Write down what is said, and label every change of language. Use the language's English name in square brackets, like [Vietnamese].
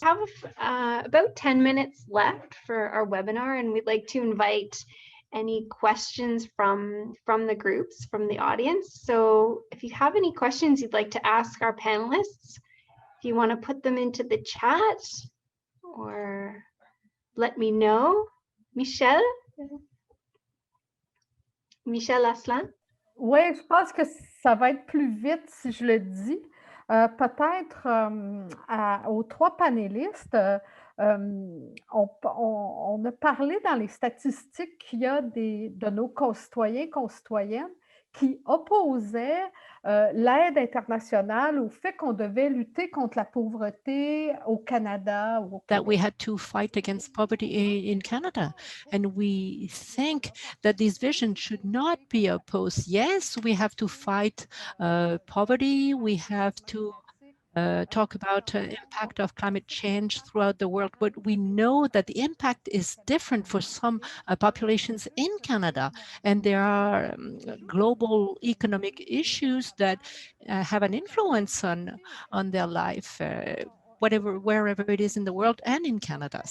[English] We have about 10 minutes left for our webinar, and we'd like to invite any questions from the groups, from the audience. So if you have any questions you'd like to ask our panelists, if you want to put them into the chat or let me know. Michel Aslan? [French] Oui, je pense que ça va être plus vite si je le dis. Peut-être aux trois panélistes, on a parlé dans les statistiques qu'il y a de nos concitoyens, concitoyennes qui opposaient l'aide internationale au fait qu'on devait lutter contre la pauvreté au Canada ou au [English] that we [French] Québec. [English] had to fight against poverty in Canada. And we think that this vision should not be opposed. Yes, we have to fight poverty. We have to talk about impact of climate change throughout the world, but we know that the impact is different for some populations in Canada, and there are global economic issues that have an influence on their life, wherever it is in the world and in Canada.